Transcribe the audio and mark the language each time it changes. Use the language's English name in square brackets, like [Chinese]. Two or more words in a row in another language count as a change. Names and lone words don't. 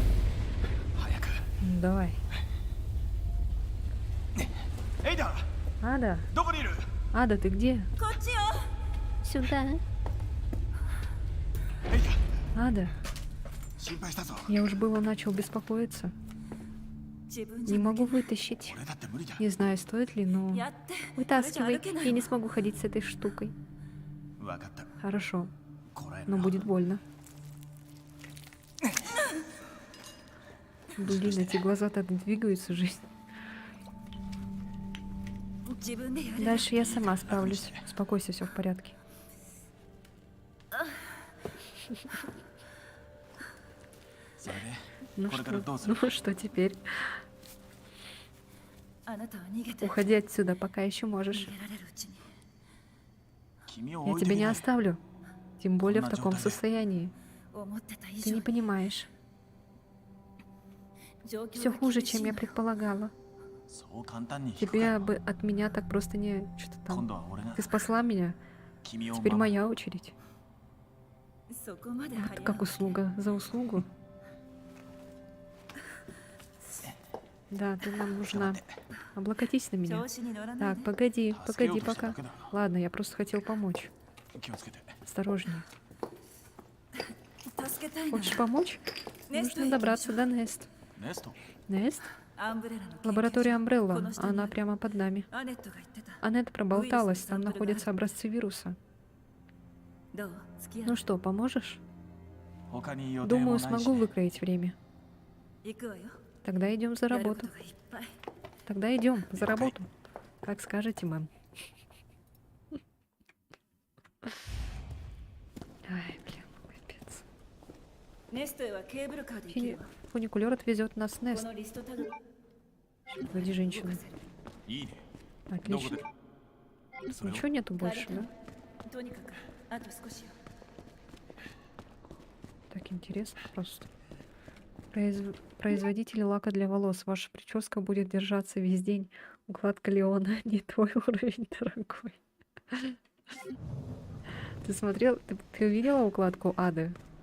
[Russian] Давай. А, Ада! [Japanese] どこにいる？ [Russian] Ада, ты где? [Japanese] こっちよ。 [Russian] Сюда. [Japanese] エイタ、 [Russian] Ада, [Japanese] 心配したぞ。 [Russian] я уж было начал беспокоиться. [Japanese] 自分じ [Russian] Не [Japanese] ゃ [Russian] могу вытащить. [Japanese] 俺だって無理じゃん。 [Russian] Не знаю, стоит ли, но... [Japanese] やって。 [Russian] Вытаскивай. [Japanese] これじゃ歩けない [Russian] Я не смогу ходить с этой штукой. [Japanese] わかった。 [Russian] Хорошо, [Japanese] こらえ [Russian] но [Japanese] ろ。 [Russian] будет больно. Блин, эти глаза так двигаются, жизнь. [Japanese] 自分でやれ。 [Russian] Дальше я сама справлюсь. Успокойся, все в порядке. [Japanese] それで、 [Russian] Ну [Japanese] これからどうす [Russian] что, [Japanese] る？ [Russian] ну что теперь? [Japanese] あなたは逃げて。 [Russian] Уходи отсюда, пока еще можешь. [Japanese] 逃げられるうちに。君を [Russian] Я [Japanese] 置いて [Russian] тебя [Japanese] け [Russian] не [Japanese] ない。 [Russian] оставлю. Тем более в Она таком чё-то- состоянии. [Japanese] 思ってた以 [Russian] Ты [Japanese] 上 [Russian] не [Japanese] に [Russian] понимаешь. [Japanese] 状況 [Russian] Все [Japanese] が [Russian] хуже, [Japanese] 厳しい [Russian] чем я [Japanese] の。 [Russian] предполагала. [Japanese] そう簡単に引く [Russian] Тебе [Japanese] か。 [Russian] бы от меня так просто не... Что-то [Japanese] 今 [Russian] там. [Japanese] 度は俺が [Russian] Ты спасла меня. [Japanese] 君を [Russian] Теперь [Japanese] 守る。 [Russian] моя очередь. [Japanese] そこまで [Russian] Вот [Japanese] 張り合う [Russian] как услуга за услугу. Да, ты нам нужна. Облокотись на меня. [Japanese] 調子に乗らない [Russian] Так, [Japanese] で。 [Russian] погоди, [Japanese] 助けよう [Russian] погоди [Japanese] としただ [Russian] пока. [Japanese] けだろ。 [Russian] Ладно, я просто хотел помочь. [Japanese] 気をつけて。 [Russian] Осторожнее. [Japanese] 助けたいなら [Russian] Хочешь помочь? [Japanese] ネスト [Russian] Нужно [Japanese] へ行きまし [Russian] добраться [Japanese] ょう [Russian] до Нест. [Japanese] ネスト。 [Russian] Нест? [Japanese] アンブレラの研究所 [Russian] Лаборатория Umbrella. [Japanese] この下に [Russian] Она прямо под нами. [Japanese] アネットが言ってた。 [Russian] Аннет проболталась, Вырез там из находятся образцы вируса. [Japanese] どう付き合 [Russian] Ну [Japanese] う [Russian] что, поможешь? [Japanese] 他に予定も [Russian] Думаю, [Japanese] ないし [Russian] смогу。выкроить время. [Japanese] 行くわよ。 [Russian] Тогда идем за [Japanese] やるこ [Russian] работу. [Japanese] とがいっぱい。 [Russian] Тогда идем за работу. Как скажете, мэм. Ай, блин, капец. [Japanese] ネストへはケーブルカーで行けるわ。 [Russian] Фуникулер отвезет нас в [Japanese] こ [Russian] Нест. [Japanese] のリストタグ [Russian] Погоди, женщина. [Japanese] いいね。どこ [Russian] Отлично. [Japanese] で？それを [Russian] Ничего нету больше, да? [Japanese] とにかくあと少しよ。 [Russian] Так интересно просто. Производитель лака для волос. Ваша прическа будет держаться весь день. Укладка Леона. Не твой уровень, дорогой. Ты смотрел? Ты увидела укладку Ады?